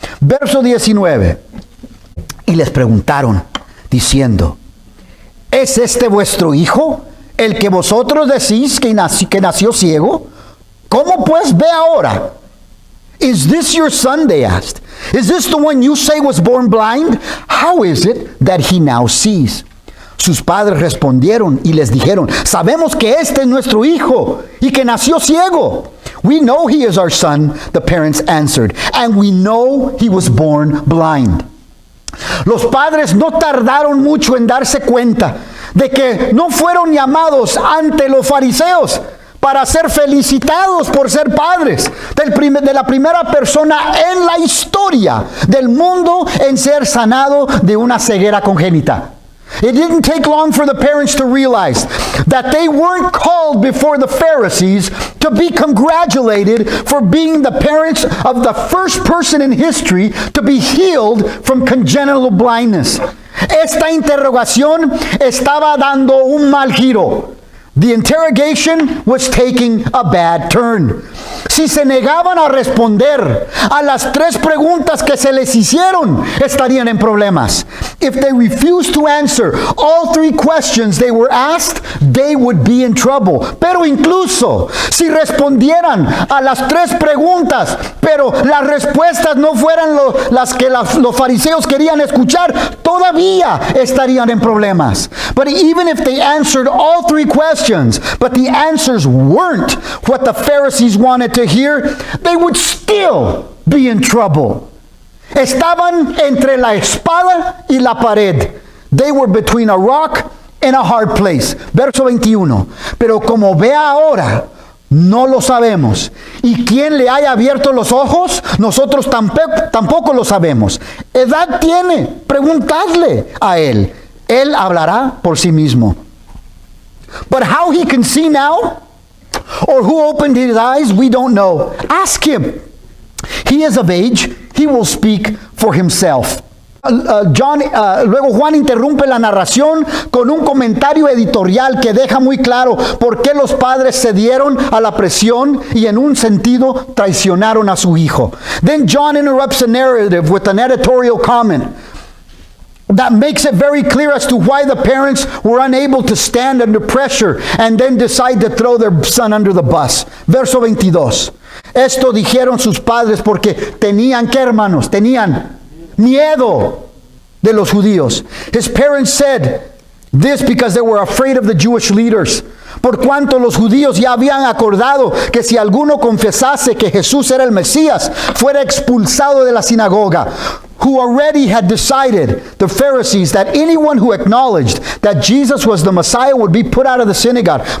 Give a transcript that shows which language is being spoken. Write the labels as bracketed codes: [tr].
[es] Verso 19. Y les preguntaron, diciendo, ¿es este vuestro hijo, el que vosotros decís que nació ciego? ¿Cómo pues ve ahora? [en] Is this your son, they asked. Is this the one you say was born blind? How is it that he now sees? [es] Sus padres respondieron y les dijeron, sabemos que este es nuestro hijo y que nació ciego. [en] We know he is our son, the parents answered, and we know he was born blind. [es] Los padres no tardaron mucho en darse cuenta de que no fueron llamados ante los fariseos para ser felicitados por ser padres de la primera persona en la historia del mundo en ser sanado de una ceguera congénita. [en] It didn't take long for the parents to realize that they weren't called before the Pharisees to be congratulated for being the parents of the first person in history to be healed from congenital blindness. [es] Esta interrogación estaba dando un mal giro. [en] The interrogation was taking a bad turn. [es] Si se negaban a responder a las tres preguntas que se les hicieron, estarían en problemas. [en] If they refused to answer all three questions they were asked, they would be in trouble. [es] Pero incluso si respondieran a las tres preguntas, pero las respuestas no fueran las que los fariseos querían escuchar, todavía estarían en problemas. [en] But even if they answered all three questions, but the answers weren't what the Pharisees wanted to hear, they would still be in trouble. [es] Estaban entre la espada y la pared. [en] They were between a rock and a hard place. [es] Verso 21. Pero como vea ahora, no lo sabemos. Y quien le haya abierto los ojos, nosotros tampoco lo sabemos. ¿Edad tiene? Preguntadle a él. Él hablará por sí mismo. [en] But how he can see now, or who opened his eyes, we don't know. Ask him. He is of age. He will speak for himself. [es] Luego Juan interrumpe la narración con un comentario editorial que deja muy claro por qué los padres cedieron a la presión y en un sentido traicionaron a su hijo. [en] Then John interrupts the narrative with an editorial comment. that makes it very clear as to why the parents were unable to stand under pressure and then decide to throw their son under the bus. [es] Verso 22. Esto dijeron sus padres porque tenían, ¿qué, hermanos? Tenían miedo de los judíos. [en] His parents said this because they were afraid of the Jewish leaders. [es] Por cuanto los judíos ya habían acordado que si alguno confesase que Jesús era el Mesías, fuera expulsado de la sinagoga. [en] Who already had decided, the Pharisees, that anyone who acknowledged that Jesus was the Messiah would be put out of the synagogue.